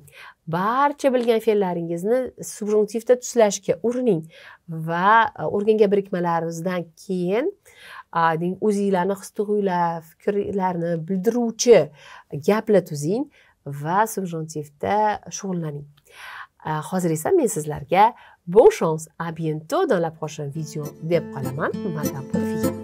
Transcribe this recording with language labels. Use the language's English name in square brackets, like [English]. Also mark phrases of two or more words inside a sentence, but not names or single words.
[Uzbek] Barcha bilgan fe'llaringizni subjuntivda tuzlashga urining va o'rgangan birikmalaringizdan keyin o'zingizlarni his-tuyg'ular, fikrlarni bildiruvchi gaplar tuzing va subjuntivda shug'ullaning. Hozir esa men sizlarga [French] bon chance, à bientôt dans la prochaine vidéo [Uzbek] deb qolaman.